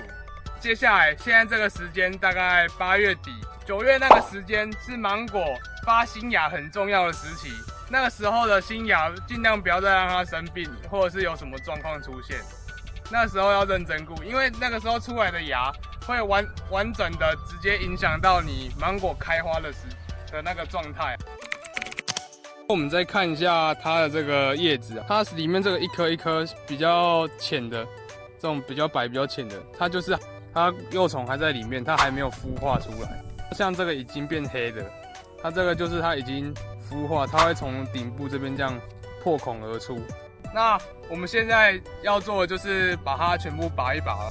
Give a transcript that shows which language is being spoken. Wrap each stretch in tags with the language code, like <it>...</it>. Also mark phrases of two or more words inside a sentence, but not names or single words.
<zh>接下來現在這個時間大概8月底9月那個時間是芒果發新芽很重要的時期，那個時候的新芽盡量不要再讓它生病，或者是有什麼狀況出現，那時候要認真顧，因為那個時候出來的芽會完整的直接影響到你芒果開花的那個狀態。我們再看一下它的這個葉子，它裡面這個一顆一顆比較淺的，這種比較白比較淺的，它就是它幼蟲還在裡面，它還沒有孵化出來。像這個已經變黑的，它這個就是它已經孵化，它會從頂部這邊這樣破孔而出。那我們現在要做的就是把它全部拔一拔。</zh>